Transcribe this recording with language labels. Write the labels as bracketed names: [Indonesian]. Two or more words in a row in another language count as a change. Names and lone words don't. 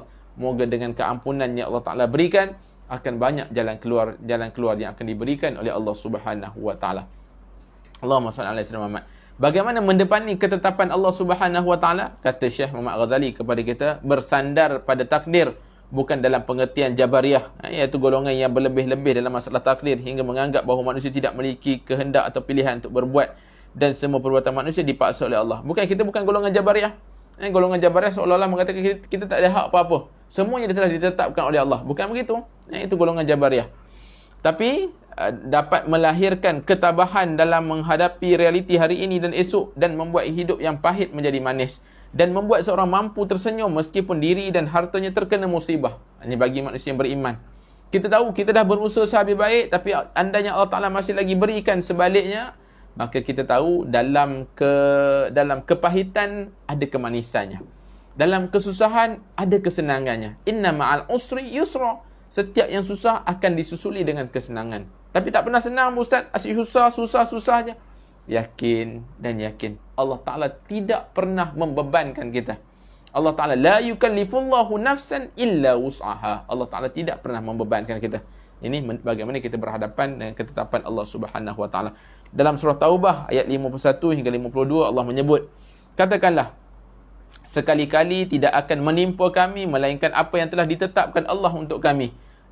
[Malay] Moga dengan keampunan yang Allah Ta'ala berikan, akan banyak jalan keluar yang akan diberikan oleh Allah [Arabic] سبحانه وتعالى. اللهم صل على سيدنا محمد. [Malay] Bagaimana mendepani ketetapan Allah [Arabic] سبحانه وتعالى? [Malay] Kata Syekh Muhammad Ghazali kepada kita, bersandar pada takdir, bukan dalam pengertian Jabariyah, iaitu golongan yang berlebih-lebih dalam masalah takdir hingga menganggap bahawa manusia tidak memiliki kehendak atau pilihan untuk berbuat dan semua perbuatan manusia dipaksa oleh Allah. Kita bukan golongan Jabariyah. Golongan Jabariyah seolah-olah mengatakan kita tak ada hak apa-apa. Semuanya telah ditetapkan oleh Allah. Bukan begitu. Itu golongan Jabariyah. Tapi dapat melahirkan ketabahan dalam menghadapi realiti hari ini dan esok, dan membuat hidup yang pahit menjadi manis, dan membuat seorang mampu tersenyum meskipun diri dan hartanya terkena musibah. Ini bagi manusia yang beriman. Kita tahu kita dah berusaha sehabis baik, tapi andainya Allah Ta'ala masih lagi berikan sebaliknya, maka kita tahu dalam kepahitan ada kemanisannya, dalam kesusahan ada kesenangannya. [Arabic] إن مع العسر يسرا. [Malay] Setiap yang susah akan disusuli dengan kesenangan. Tapi tak pernah senang, Ustaz. Asyik susah je. Yakin dan yakin, Allah Ta'ala tidak pernah membebankan kita. [Arabic] الله تعالى لا يكلف الله نفسا إلا وسعها. [Malay] Allah Ta'ala tidak pernah membebankan kita. Ini bagaimana kita berhadapan dengan ketetapan Allah [Arabic] سبحانه وتعالى. [Malay] Dalam surah Taubah ayat 51 hingga 52, Allah menyebut, katakanlah, sekali-kali tidak akan menimpa kami melainkan apa yang telah ditetapkan Allah untuk kami.